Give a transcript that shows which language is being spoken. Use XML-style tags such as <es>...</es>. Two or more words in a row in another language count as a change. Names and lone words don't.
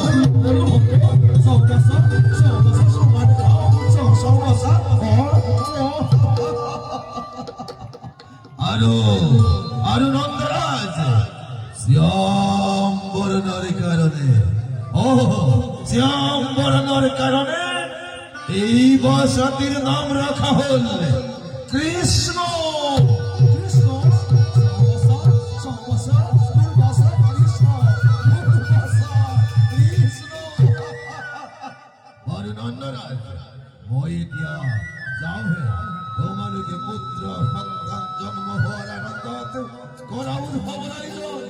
<bn>আরো নন্দরাজ শ্যাম বর্ণের কারণে শ্যাম বর্ণের কারণে এই বসতির নাম রাখা হল কৃষ্ণ।</bn> <as>মই এতিয়া যাওঁ হে তোমালোকে পুত্ৰ সন্তান জন্ম হোৱাৰ আনন্দত কৰা উৎসৱ আয়োজন।</as>